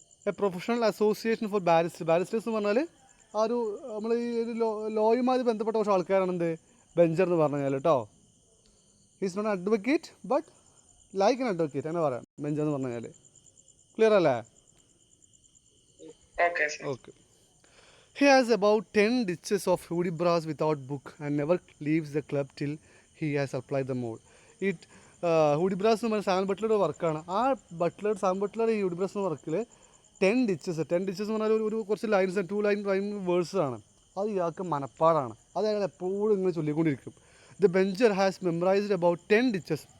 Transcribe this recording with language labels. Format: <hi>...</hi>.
<en>A professional association for barristers.</en> <ml>Barristers എന്ന് പറഞ്ഞാൽ ആ ഒരു നമ്മൾ ഈ ഒരു ലോയുമായി ബന്ധപ്പെട്ട കുറച്ച് ആൾക്കാരാണ് എന്ത് ബെഞ്ചർ എന്ന് പറഞ്ഞു കഴിഞ്ഞാൽ കേട്ടോ.</ml> <en>is not advocate but like an advocate</en> <ml>അങ്ങനെ പറയാം ബെഞ്ചർ എന്ന് പറഞ്ഞു കഴിഞ്ഞാൽ. ക്ലിയർ അല്ലേ?</ml> <en>Okay. He has about 10 ditches of Hudibras without book and never leaves the club till he has applied the mode.</en> <ml>Hudibras എന്ന് പറഞ്ഞാൽ സാം ബട്ട്ലറുടെ വർക്കാണ്. Sam Buttler ഈ ഹുഡിബ്രാസ് എന്ന വർക്കിൽ 10 ditches എന്ന് പറഞ്ഞാൽ ഒരു കുറച്ച് ലൈൻസ് 2 ലൈൻ വേഴ്സ് ആണ്. അത് ഇയാൾക്ക് മനപ്പാടാണ്. അത് അയാൾ എപ്പോഴും ഇങ്ങനെ ചൊല്ലിക്കൊണ്ടിരിക്കും.</ml> <en>The bencher has memorised about 10 ditches.</en>